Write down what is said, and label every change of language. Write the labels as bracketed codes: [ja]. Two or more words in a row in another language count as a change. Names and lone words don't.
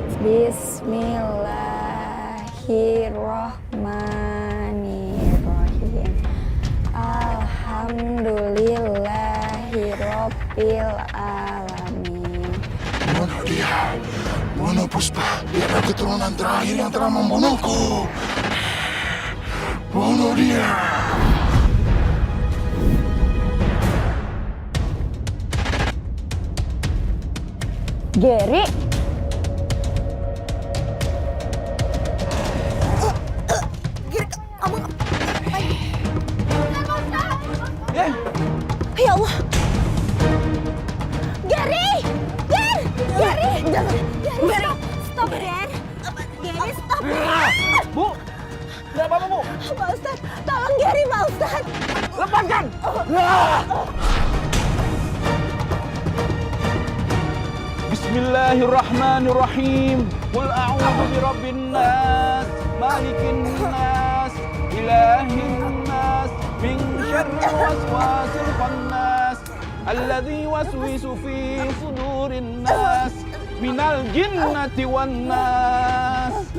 [ar] بسم الله الرحمن الرحيم. الحمد لله رب العالمين. [id] Bunuh dia. Bunuh Puspa. Dia adalah keturunan terakhir yang telah membunuhku. Bunuh dia. Geri. [ar] يا الله. [id] Geri! Geri! Jangan. Geri, stop, Ger. Geri, stop. Bu, nggak apa-apa, Bu. Pak Ustadz, tolong Geri, Pak Ustadz. Lepaskan. [ar] بسم الله الرحمن الرحيم. قل أعوذ برب الناس، ملك الناس، إله الناس، من شر الوسواس الخناس، الذي يوسوس في صدور الناس، من الجنة والناس.